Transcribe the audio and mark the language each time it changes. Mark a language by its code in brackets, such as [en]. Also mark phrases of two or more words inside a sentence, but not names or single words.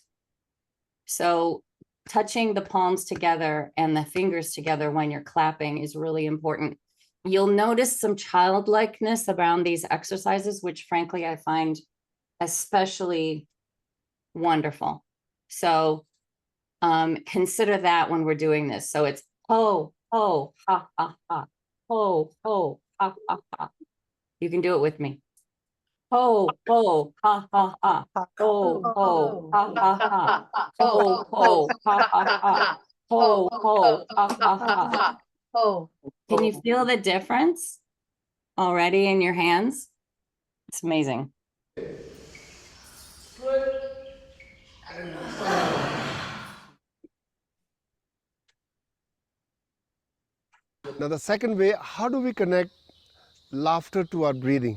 [en] So touching the palms together and the fingers together when you're clapping is really important. You'll notice some childlikeness around these exercises, which frankly I find especially wonderful. So consider that when we're doing this. So it's ho, ho, ha, ha, ha. Ho, ho, ha, ha, ha. You can do it with me. Ho, ho, ha, ha, ha. Ho, ho, ha, ha, ha. Ho, ho, ha, ha, ha. Ho, ho, ha, ha, ha. Oh, Can you feel the difference already in your hands? It's amazing. Now the second way, how do we connect laughter to our breathing?